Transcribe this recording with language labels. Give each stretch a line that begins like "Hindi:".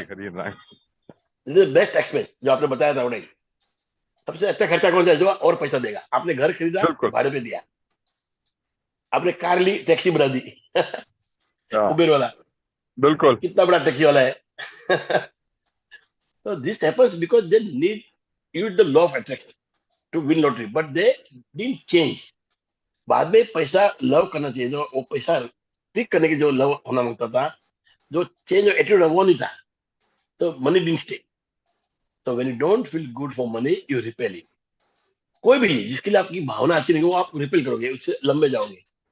Hindi: नहीं खरीदना है। बेस्ट एक्सपेंस जो आपने बताया था उन्हें। सबसे अच्छा खर्चा कौन सा है? जो और पैसा देगा। आपने घर खरीदा, बिल्कुल। भाड़े पे दिया। आपने कार ली, टैक्सी बना दी। हाँ, उबेर वाला बिल्कुल। कितना बड़ा टैक्सी वाला है।
English: So this happens because they need use the law of attraction to win lottery, but they didn't change.
Hindi: बाद में पैसा लव करना चाहिए, जो वो पैसा क्लिक करने की जो लव होना मांगता था, जो चेंज ऑफ एटीट्यूड वो नहीं था, तो
English: Money didn't stay.
Hindi: तो
English: When you don't feel good for money you repel it.
Hindi: कोई भी जिसके लिए आपकी भावना अच्छी नहीं, वो आप रिपेल करोगे, उससे लंबे जाओगे.